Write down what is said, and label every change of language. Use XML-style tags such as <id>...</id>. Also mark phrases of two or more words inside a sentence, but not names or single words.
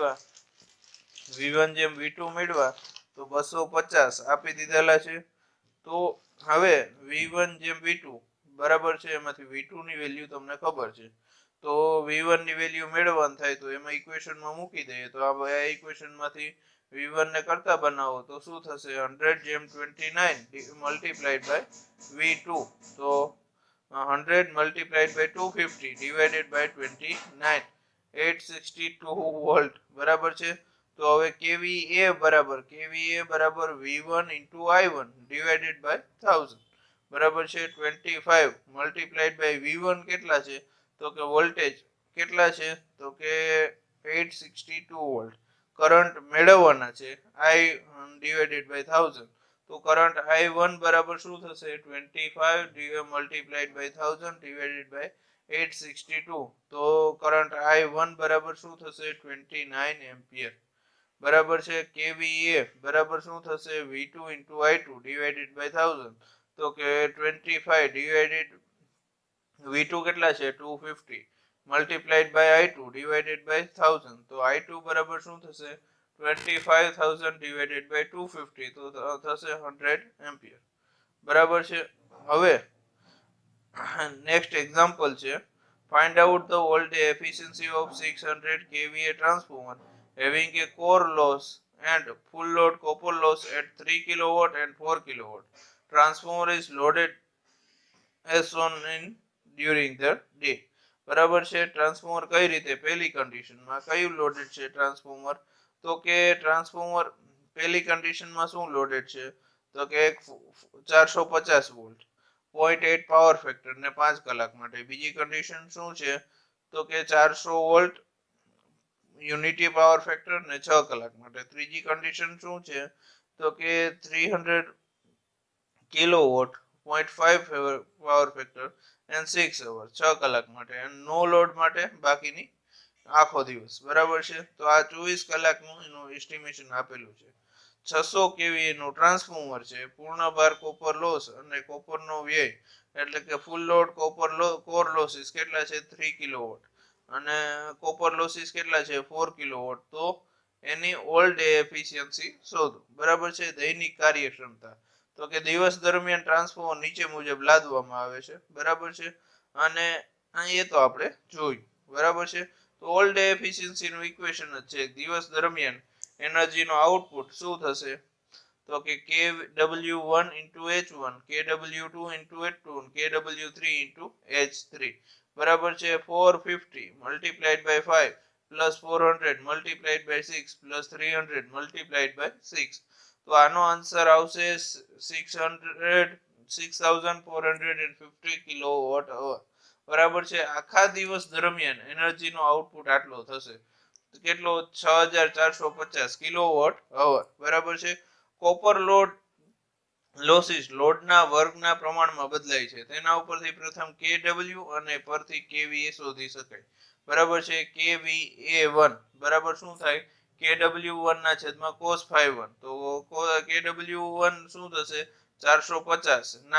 <gu>મેળવા તો 250 આપી દીધેલા છે તો હવે V1 જેમ V2 બરાબર છે એમાંથી V2 ની વેલ્યુ તમને ખબર છે તો V1 ની વેલ્યુ મેળવવાનું થાય તો એમાં ઇક્વેશનમાં મૂકી દઈએ તો આ ઇક્વેશનમાંથી V1 ને કરતા બનાવો તો શું થશે 100 જેમ 29</gu> <en>multiplied by</en> <gu>V2 તો</gu> <en>100 multiplied by 250 divided by 29</en> <gu>862 વોલ્ટ બરાબર છે તો હવે kVA બરાબર</gu> <en>V1 into I1 divided by 1000</en> <gu>બરાબર છે</gu> <en>25 multiplied by V1</en> <gu>કેટલા છે તો કે વોલ્ટેજ કેટલા છે તો કે 862 વોલ્ટ કરંટ મેળવવાના છે</gu> <en>I divided by 1000</en> <gu>તો કરંટ I1 બરાબર શું થશે</gu> <en>25 multiplied by 1000 divided by 862</en> <gu>તો કરંટ I1 બરાબર શું થશે 29 એમ્પિયર બરાબર છે kVA બરાબર શું થશે</gu> <en>V2 into I2 divided by 1000</en> <gu>તો કે</gu> <en>25 divided</en> <gu>V2 કેટલા છે</gu> <en>250 multiplied by I2 divided by 1000</en> <gu>તો I2 બરાબર શું થશે</gu> <en>25000 divided by 250</en> <gu>તો થશે 100 એમ્પિયર બરાબર છે હવે</gu> <en>next example છે find out the voltage efficiency of 600 kVA transformer having a core loss and full load copper loss at 3 kilowatt and 4 kilowatt transformer is loaded as shown in during the day</en> <gu>બરાબર છે ટ્રાન્સફોર્મર કઈ રીતે પહેલી કન્ડિશનમાં કયું લોડેડ છે ટ્રાન્સફોર્મર તો કે ટ્રાન્સફોર્મર પહેલી કન્ડિશનમાં શું લોડેડ છે તો કે 450 વોલ્ટ 0.8</gu> <en>power factor</en> <gu>ને 5 કલાક માટે બીજી કન્ડિશન શું છે તો કે 400 વોલ્ટ</gu> <en>unity power factor</en> <gu>ને 6 કલાક માટે ત્રીજી કન્ડિશન શું છે તો કે 300 કિલોવોટ 0.5 પાવર ફેક્ટર</gu> <en>and 6 hours</en> <gu>6 કલાક માટે</gu> <en>and no load</en> <gu>માટે બાકીની આખો દિવસ બરાબર છે તો આ 24 કલાકનું એનું એસ્ટિમેશન આપેલું છે 600 kVA નું ટ્રાન્સફોર્મર છે પૂર્ણ ભાર</gu> <en>copper loss</en> <gu>અને કોપરનો વ્યય એટલે કે</gu> <en>full load core losses</en> <gu>કેટલા છે 3 કિલોવોટ અને</gu> <en>copper losses</en> <gu>કેટલા છે 4 કિલોવોટ તો એની</gu> <en>all day efficiency</en> <gu>શોધો બરાબર છે દૈનિક કાર્યક્ષમતા તો કે દિવસ દરમિયાન ટ્રાન્સફોર્મર નીચે મુજબ લાદવામાં આવે છે બરાબર છે અને એ તો આપણે જોયું બરાબર છે તો</gu> <en>all day efficiency</en> <gu>નું ઇક્વેશન જ છે દિવસ દરમિયાન એનર્જી નો આઉટપુટ શું થશે તો કે</gu> <en>kW1 into H1 kW2 into H2 kW3 into H3</en> <gu>બરાબર છે</gu> <en>450 multiplied by 5 plus 400 multiplied by 6 plus 300 multiplied by 6</en> <gu>તો આનો આન્સર આવશે 6450</gu> <en>kilowatt hour</en> <gu>બરાબર છે આખા દિવસ દરમિયાન એનર્જી નો આઉટપુટ આટલો થશે કેટલો 6450</gu> <en>kilowatt hour</en> <gu>બરાબર છે</gu> <en>copper load losses</en> <gu>લોડના વર્ગના પ્રમાણમાં બદલાય છે તેના ઉપરથી પ્રથમ kW અને પરથી kVA શોધી શકાય બરાબર છે kVA1 બરાબર શું થાય kW1 ના છેદમાં</gu> <en>cos phi1</en> <gu>તો kW1 શું થશે 450 ના</gu>